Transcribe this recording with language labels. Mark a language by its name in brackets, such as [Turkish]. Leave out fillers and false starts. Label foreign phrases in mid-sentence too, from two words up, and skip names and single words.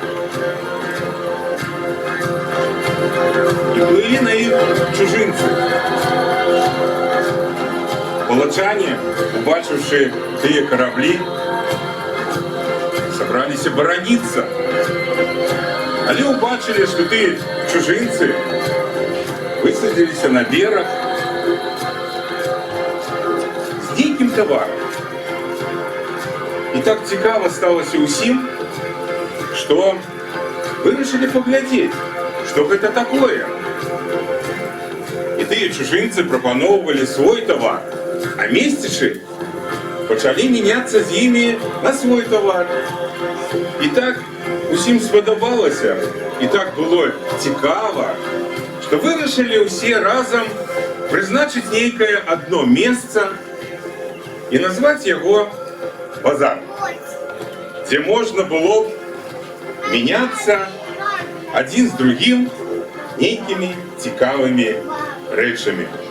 [Belarusian] І плылі на іх чужынцы. Палачане, убачыўшы тыя караблі, [Russian] собрались оборониться. [Belarusian] Але убачили, [Russian] что ты чужинцы высадились на берег с диким товаром. [Belarusian] И так цікаво сталося усім, [Russian] что вырашили поглядеть, что это такое. [Belarusian] И тыя чужинцы пропановывали свой товар, а месцічы пачалі меняться з імі на свой товар. І так усім спадабалася, і так было цікава, што вырашылі ўсе разам прызначыць нейкае адно месца і назваць яго базар, дзе можна было меняцца адзін з другім нейкімі цікавымі рэчамі.